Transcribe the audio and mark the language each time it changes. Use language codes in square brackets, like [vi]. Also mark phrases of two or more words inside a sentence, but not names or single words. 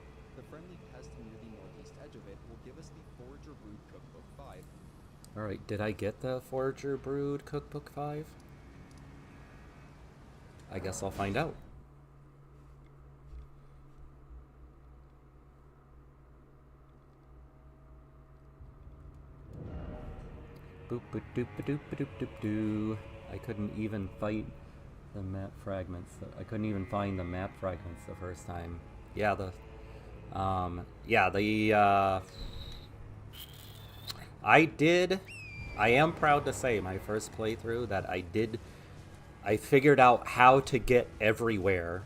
[en] The friendly pest near the northeast edge of it will give us the Forager Brood Cookbook 5. Alright, did I get the Forager Brood Cookbook 5? I guess I'll find out. Boop boop doop doop doop doop doo. I couldn't even fight the map fragments. I couldn't even find the map fragments the first time. Yeah, I am proud to say my first playthrough that I figured out how to get everywhere.